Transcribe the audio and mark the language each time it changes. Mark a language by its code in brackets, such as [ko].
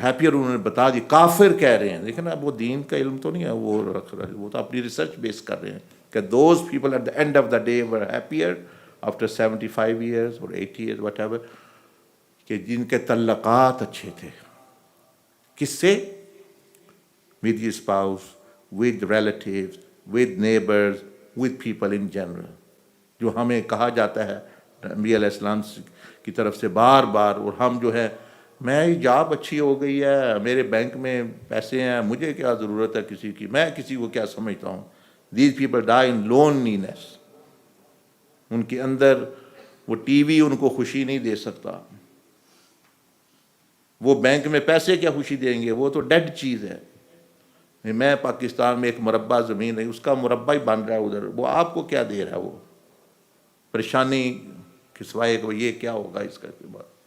[ur] Happier انہوں نے بتا دی, کافر کہہ رہے ہیں. دیکھیں نا, وہ دین کا علم تو نہیں ہے وہ رکھ رہے, وہ تو اپنی ریسرچ بیس کر رہے ہیں کہ [en] those people at the end of the day were happier after 75 years or 80 years whatever, [ur] کہ جن کے تعلقات اچھے تھے. کس سے؟ [en] with your spouse, with relatives, with neighbors, with people in general. [ur] جو ہمیں کہا جاتا ہے نبی علیہ السلام کی طرف سے بار بار, اور ہم جو ہے, میں جاب اچھی ہو گئی ہے, میرے بینک میں پیسے ہیں, مجھے کیا ضرورت ہے کسی کی, میں کسی کو کیا سمجھتا ہوں. [en] These people die in loneliness. [ur] ان کے اندر وہ ٹی وی ان کو خوشی نہیں دے سکتا, وہ بینک میں پیسے کیا خوشی دیں گے, وہ تو ڈیڈ چیز ہے. میں پاکستان میں ایک مربع زمین ہے, اس کا مربع ہی بن رہا ہے ادھر, وہ آپ کو کیا دے رہا ہے, وہ پریشانی کسوائے کہ یہ کیا ہوگا اس کا کے بعد.